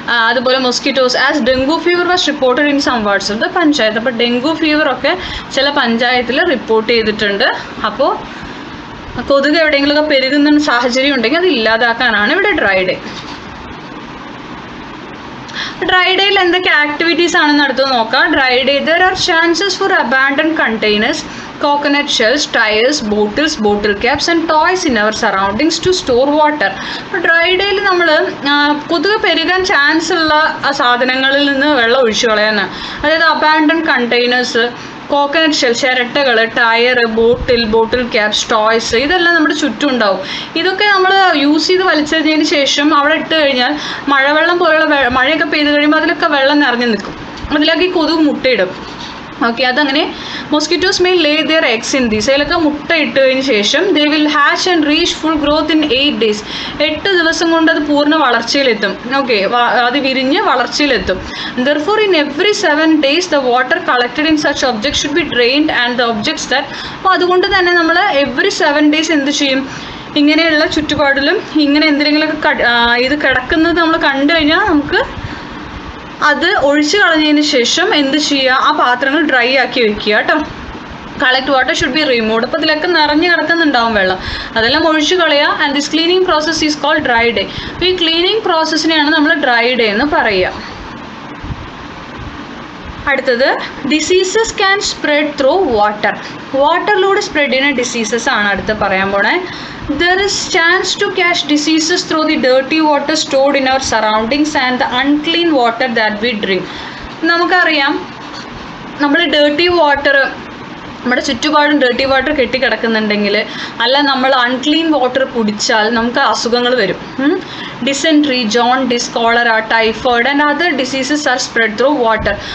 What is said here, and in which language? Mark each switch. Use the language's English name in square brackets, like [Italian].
[English] അതുപോലെ mosquitoes as dengue fever was reported in some wards of the panchayat. [Malayalam] അപ്പോൾ dengue ഫീവറൊക്കെ ചില പഞ്ചായത്തിൽ റിപ്പോർട്ട് ചെയ്തിട്ടുണ്ട്. അപ്പോൾ കൊതുക് എവിടെയെങ്കിലുമൊക്കെ പെരുകുന്ന സാഹചര്യം ഉണ്ടെങ്കിൽ അത് ഇല്ലാതാക്കാനാണ് ഇവിടെ ഡ്രൈ ഡേ. ഡ്രൈ ഡേയിൽ എന്തൊക്കെ ആക്ടിവിറ്റീസ് ആണെന്ന് അടുത്ത് നോക്കാം. [English] Dry day, there are chances for abandon containers, coconut shells, tires, bottles, bottle caps and toys in our surroundings to store water. [Malayalam] Dry ഡേയിൽ നമ്മൾ കൊതുക് പെരുകാൻ ചാൻസ് ഉള്ള സാധനങ്ങളിൽ നിന്ന് വെള്ളം ഒഴിച്ചു കളയാനാണ്. അതായത് abandon containers, coconut shell, ചിരട്ടകൾ, tyre, ബോട്ടിൽ ക്യാപ്സ്, ടോയ്സ്, ഇതെല്ലാം നമ്മുടെ ചുറ്റും ഉണ്ടാവും. ഇതൊക്കെ നമ്മൾ യൂസ് ചെയ്ത് വലിച്ചെറിഞ്ഞതിന് ശേഷം അവിടെ ഇട്ട് കഴിഞ്ഞാൽ മഴവെള്ളം പോലുള്ള മഴയൊക്കെ പെയ്ത് കഴിയുമ്പോൾ അതിലൊക്കെ വെള്ളം നിറഞ്ഞു നിൽക്കും. അതിലേക്ക് ഈ കൊതുക് മുട്ടയിടും. [English] Okay, അതങ്ങനെ mosquitoes may lay their eggs in these. [Malayalam] അതിലൊക്കെ മുട്ട ഇട്ടതിന് ശേഷം [English] They will hatch and reach full growth in 8 days. [Malayalam] 8 ദിവസം കൊണ്ട് അത് പൂർണ്ണ വളർച്ചയിലെത്തും. ഓക്കെ, അത് വിരിഞ്ഞ് വളർച്ചയിലെത്തും. [English] Therefore, in every 7 days, the water collected in such objects should be drained and the objects that. [Malayalam] അപ്പോൾ അതുകൊണ്ട് തന്നെ നമ്മൾ എവറി 7 days എന്ത് ചെയ്യും? ഇങ്ങനെയുള്ള ചുറ്റുപാടിലും ഇങ്ങനെ എന്തെങ്കിലുമൊക്കെ ഇത് കിടക്കുന്നത് നമ്മൾ കണ്ടു കഴിഞ്ഞാൽ നമുക്ക് അത് ഒഴിച്ചു കളഞ്ഞതിന് ശേഷം എന്ത് ചെയ്യുക? ആ പാത്രങ്ങൾ ഡ്രൈ ആക്കി വെക്കുക കേട്ടോ. [English] Collect water should be removed. [Malayalam] അപ്പോൾ ഇതിലൊക്കെ നിറഞ്ഞു കിടക്കുന്നുണ്ടാവും വെള്ളം, അതെല്ലാം ഒഴിച്ചു കളയുക. [English] And this cleaning process is called dry day. [Malayalam] അപ്പോൾ ഈ ക്ലീനിങ് പ്രോസസ്സിനെയാണ് നമ്മൾ ഡ്രൈ ഡേ എന്ന് പറയുക. [English] അടുത്തത്, diseases can spread through water. [Malayalam] വാട്ടറിലൂടെ spread ചെയ്യുന്ന ഡിസീസസ് ആണ് അടുത്ത് പറയാൻ പോണേ. [English] There is chance to catch diseases through the dirty water stored in our surroundings and the unclean water that we drink. [Malayalam] നമുക്കറിയാം, നമ്മൾ ഡേർട്ടി വാട്ടർ, നമ്മുടെ ചുറ്റുപാടും ഡേർട്ടി വാട്ടർ കെട്ടിക്കിടക്കുന്നുണ്ടെങ്കിൽ, അല്ല നമ്മൾ അൺക്ലീൻ വാട്ടർ കുടിച്ചാൽ നമുക്ക് അസുഖങ്ങൾ വരും. [English] Dysentery, jaundice, cholera, typhoid and other diseases are spread through water.